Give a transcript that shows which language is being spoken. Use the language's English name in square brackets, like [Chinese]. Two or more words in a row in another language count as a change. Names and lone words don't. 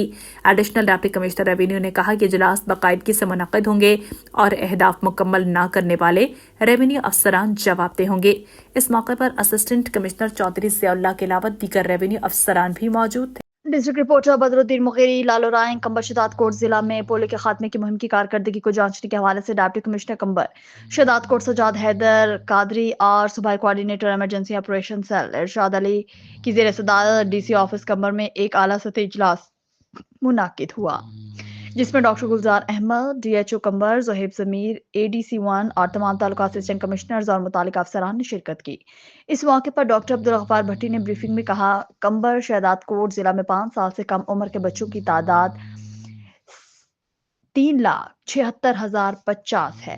[Urdu] ایڈیشنل ڈپٹی کمشنر ریونیو نے کہا کہ اجلاس باقاعدگی سے منعقد ہوں گے اور اہداف مکمل نہ کرنے والے ریونیو افسران جوابدہ ہوں گے. اس موقع پر اسسٹنٹ کمشنر چوہدری ضیاءاللہ کے علاوہ دیگر ریونیو افسران بھی موجود تھے. ڈسٹرکٹ رپورٹر بدرالدین مغیری لالو رائے قمبر شہدادکوٹ ضلع میں پولیو کے خاتمے کی مہم کی کارکردگی کو جانچنے کے حوالے سے ڈپٹی کمشنر قمبر شہدادکوٹ سجاد حیدر قادری اور صوبائی کوآرڈینیٹر ایمرجنسی آپریشن سیل ارشاد علی کی زیرِ صدارت DC آفس قمبر میں ایک اعلیٰ سطحی اجلاس منعقد ہوا، جس میں ڈاکٹر گلزار احمد، DHO قمبر، زوہیب ضمیر, ADC1 اور تمام تعلقہ اسسٹنٹ کمشنرز اور متعلقہ افسران نے شرکت کی. اس موقع پر ڈاکٹر عبدالغفار بھٹی نے بریفنگ میں کہا، قمبر شہدادکوٹ ضلع میں 5 سال سے کم عمر کے بچوں کی تعداد 3,76,050 ہے.